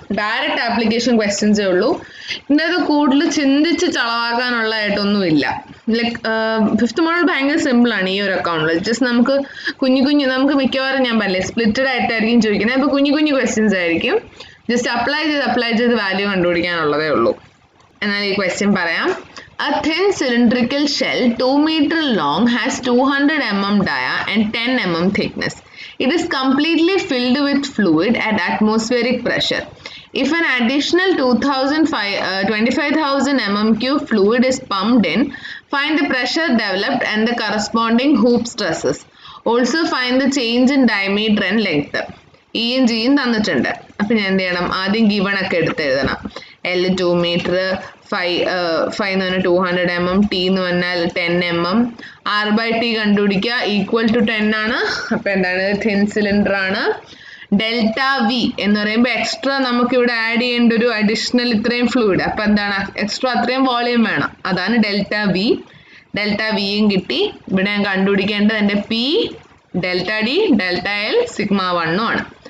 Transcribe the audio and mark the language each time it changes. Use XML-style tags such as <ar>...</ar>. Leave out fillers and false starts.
<ml>Direct application ക്വസ്റ്റ്യൻസേ ഉള്ളൂ. ഇതിൻ്റെ അകത്ത് കൂടുതൽ ചിന്തിച്ച് ചളവാക്കാനുള്ളതായിട്ടൊന്നുമില്ല. ലൈക്ക് 5th മോഡൽ ഭയങ്കര സിമ്പിളാണ് ഈ ഒരു അക്കൗണ്ടിൽ. ജസ്റ്റ് നമുക്ക് നമുക്ക് മിക്കവാറും ഞാൻ പറഞ്ഞില്ലേ സ്പ്ലിറ്റഡ് ആയിട്ടായിരിക്കും ചോദിക്കുന്നത്. അപ്പോൾ കുഞ്ഞു ക്വസ്റ്റ്യൻസ് ആയിരിക്കും. ജസ്റ്റ് അപ്ലൈ ചെയ്ത് വാല്യൂ കണ്ടുപിടിക്കാനുള്ളതേ ഉള്ളൂ. എന്നാൽ ഈ ക്വസ്റ്റ്യൻ പറയാം.</ml> <en>A thin cylindrical shell 2 meter long has 200 mm dia and 10 mm thickness. It is completely filled with fluid at atmospheric pressure. If an additional 25,000 mm3 fluid is pumped in, find the pressure developed and the corresponding hoop stresses. Also find the change in diameter and length.</en> <ml>E-യും G-യും തന്നിട്ടുണ്ട്. അപ്പം ഞാൻ എന്ത് ചെയ്യണം, ആദ്യം given ഒക്കെ എടുത്ത് എഴുതണം. L 2 meter, 5 എന്ന് പറഞ്ഞാൽ 200 mm, T എന്ന് പറഞ്ഞാൽ 10 mm. R/T കണ്ടുപിടിക്കുക, ഈക്വൽ ടു 10 ആണ്. അപ്പം എന്താണ്, തിൻ സിലിണ്ടർ ആണ്. ഡെൽറ്റ V എന്ന് പറയുമ്പോൾ എക്സ്ട്രാ നമുക്കിവിടെ ആഡ് ചെയ്യേണ്ട ഒരു അഡീഷണൽ ഇത്രയും ഫ്ലൂയിഡ്. അപ്പം എന്താണ്, എക്സ്ട്രാ അത്രയും വോളിയം വേണം. അതാണ് ഡെൽറ്റ V. ഡെൽറ്റ Vയും കിട്ടി. ഇവിടെ ഞാൻ കണ്ടുപിടിക്കേണ്ടത് എൻ്റെ P, delta D, delta L, sigma 1 ആണ്.</ml>